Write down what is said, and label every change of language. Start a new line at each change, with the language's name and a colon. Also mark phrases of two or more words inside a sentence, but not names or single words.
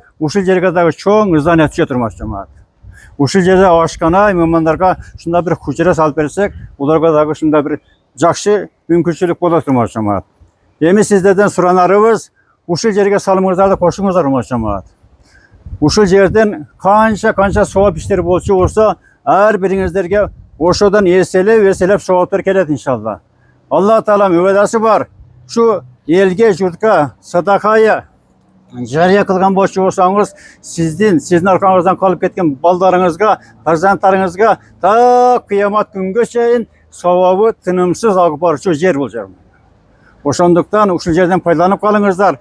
Kyrgyz: Ушул жерге дагы чоң здание түзө турмакчы. Ушул жерде ашкана, меймандарга ушундай бир хужира салып берсек, уларга дагы ушундай бир жакшы мүмкүнчүлүк болот турмакчы. Эми сиздерден суранарыбыз, ушул жерге салымыңыздарды кошуңуздар болмакчы. Ушул жерден канча сооп иштер болчу болсо, ар бириңиздерге ошодон эселеп сооптор келет иншалла. Алла Таала мүбадасы бар. Şu elge журтка садакая жария кылган болчу болсоңуз, сиздин аркаңыздан калып кеткен балдарыңызга, фарзанттарыңызга та кыямат күнгө чейин сабабы тынымсыз агып барчу жер бул жер. Ошондуктан ушул жерден пайдаланып калыңыздар.